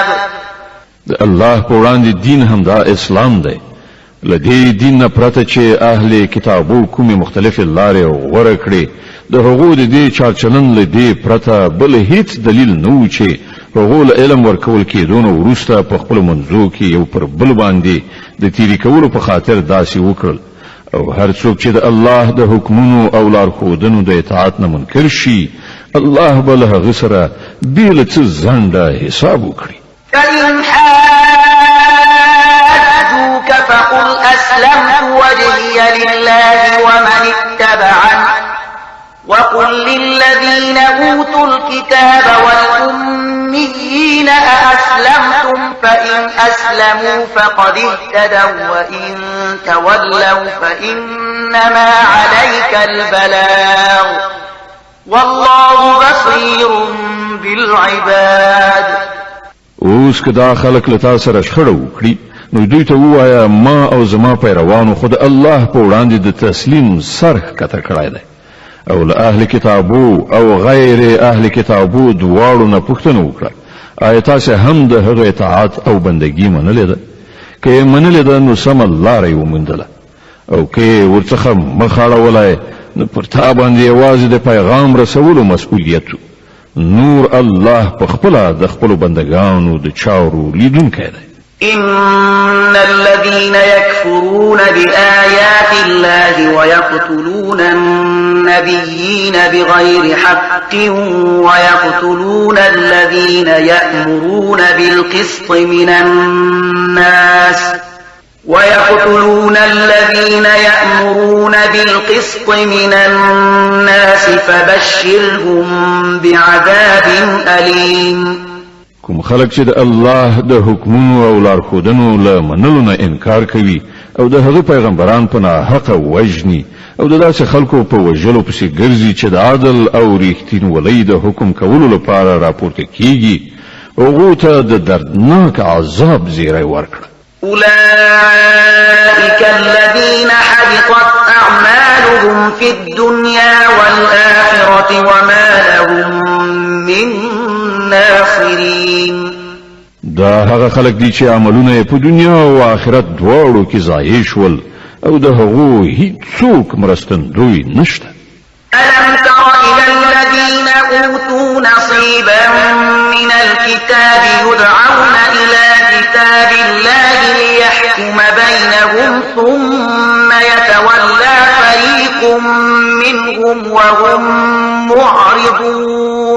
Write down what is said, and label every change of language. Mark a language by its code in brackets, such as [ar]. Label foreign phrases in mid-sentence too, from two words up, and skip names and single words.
[ps] الله په وړاندې دین هم دا اسلام دی لدې دین نه پرته چې اهل کتابو کومې مختلفې لارې غوره کړي د هغو د دې چارچلن له دې پرته بل هیڅ دلیل نه و چې هغو له علم ورکول کېدو نه وروسته په خپلو منځو کې یو پر بل باندې د تیري کولو په خاطر داسې وکړل او هر څوک چې د الله د حکمونو او لارښودنو د اطاعت نه منکر شي الله به له هغه سره بې له څه ځنډه حساب وکړي. [ar] فإن حاجوك فقل أسلمت وجهي لله ومن اتبعني وقل للذين أوتوا الكتاب والأميين أأسلمتم فإن أسلموا فقد اهتدوا وإن تولوا فإنما عليك البلاغ والله بصير بالعباد. [ps] اوس که دا خلق لتا سره شخړه وکړي نو دوی ته ووایه ما او زما پیروانو خو د الله په وړاندې د تسلیم سر ښکته کړی دی او له اهل کتابو او غیر اهل کتابو دواړو نه پوښتنه وکړه آیا تاسې هم د هغه اطاعت او بندګي منلې ده که یې منلې ده نو سمه لاره یې وموندله او که یې ورڅخه مخ اړولی نو پر تا باندې یوازې د پیغام رسولو مسؤلیت نور الله په خپله د خپلو بندګانو د چارو لیدونکی دی. [ar] إن الذين يكفرون بآيات الله ويقتلون النبيين بغير حق ويقتلون الذين يأمرون بالقسط من الناس فبشرهم بعذاب أليم. [ps] کوم خلک چې د الله د حکمونو او لارښودنو له منلو نه انکار کوي او د هغه پیغمبران په ناحقه وژني او د داسې خلکو په وژلو پسې ګرځي چې د عدل او ریښتینولۍ د حکم کولو لپاره راپورته کیږي هغو ته د دردناک عذاب زیری ورکړه. [ar] أولئك الذين حبطت أعمالهم في الدنيا والآخرة وما لهم من ناصرين. [ps] دا هغه خلک دي چې عملونه په دنیا او آخرت دواړو کې ضایع شول او د هغو هیڅوک مرستندوی نشته. [ar] ألم تر إلى الذين أوتوا نصيبا من الكتاب يدعون إلى كتاب الله ليحكم بينهم ثم يتولى فريق منهم وهم معرضون.